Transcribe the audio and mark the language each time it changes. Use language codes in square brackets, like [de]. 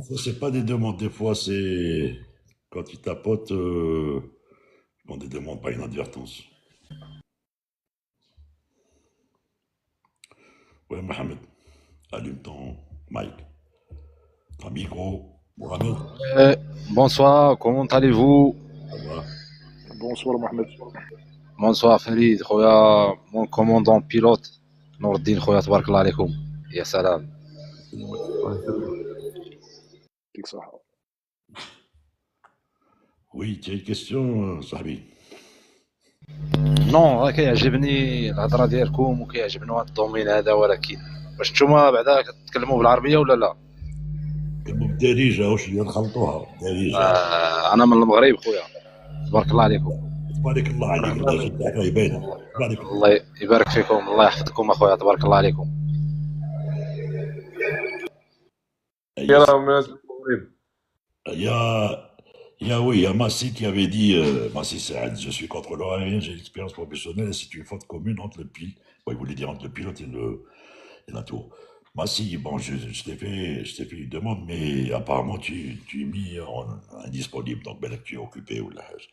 [fr] C'est pas des demandes, des fois c'est quand ils tapotent, bon, des demandes pas inadvertance. Ouais, Mohamed, allume ton mic, ton micro, Mohamed, Euh, Bonsoir, comment allez-vous? ça va? Bonsoir Mohamed. [ar] bonsoir Farid, خويا [fr] mon commandant pilote [ar] نور الدين خويا تبارك الله عليكم يا سلام. يعطيك الصحة. [fr] Oui, tu as une question, Sahabi? [ar] نو راه كيعجبني الهضره ديالكم وكيعجبني هذا الدومين هذا، ولكن واش نتوما بعدا كتكلموا بالعربيه ولا لا؟ كلموا بالدارجة واش اللي نخلطوها بالدارجة. انا من المغرب خويا تبارك الله عليكم. تبارك الله عليك، الدارجة تاعك باينة. تبارك الله. الله يبارك فيكم، الله يحفظكم اخويا تبارك الله عليكم. كلام من المغرب. [fr] Il y a, oui, il y a Massi qui avait dit, Massi Saad, je suis contrôleur aérien, j'ai l'expérience professionnelle, et c'est une faute commune entre le pilote, bon, il voulait dire entre le pilote et la tour. Massi, bon, je t'ai fait une demande, mais apparemment tu es mis en indisponible, donc ben, là, tu es occupé ou là.